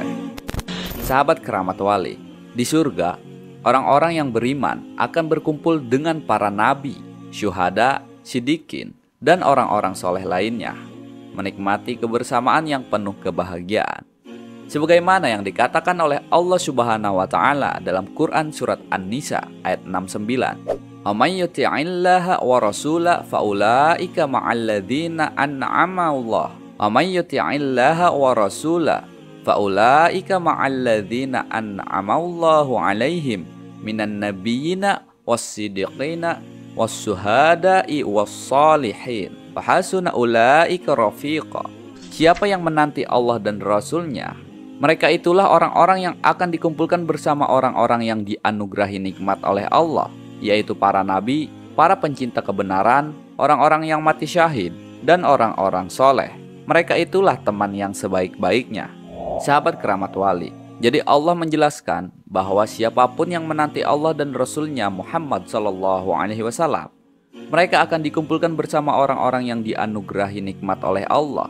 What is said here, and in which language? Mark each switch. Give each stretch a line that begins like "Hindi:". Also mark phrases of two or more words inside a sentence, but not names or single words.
Indonesian: Sahabat keramat wali, di surga orang-orang yang beriman akan berkumpul dengan para nabi, syuhada, sidikin, dan orang-orang soleh lainnya, menikmati kebersamaan yang penuh kebahagiaan. Sebagaimana yang dikatakan oleh Allah
Arabic: سبحانه وتعالى
Indonesian: dalam Quran surat An-Nisa ayat 69,
Arabic: "من يطع الله والرسول فأولئك مع الذين أنعم الله. من يطع الله والرسول فأولئك مع الذين أنعم الله عليهم من النبيين والصديقين والشهداء والصالحين وحسن أولئك رفيقا."
Indonesian: Siapa yang menanti Allah dan Rasul-Nya, mereka itulah orang-orang yang akan dikumpulkan bersama orang-orang yang dianugerahi nikmat oleh Allah, yaitu para nabi, para pencinta kebenaran, orang-orang yang mati syahid, dan orang-orang soleh. Mereka itulah teman yang sebaik-baiknya. Sahabat keramat wali, jadi Allah menjelaskan bahwa siapapun yang menanti Allah dan Rasul-Nya Muhammad SAW, mereka akan dikumpulkan bersama orang-orang yang dianugerahi nikmat oleh Allah.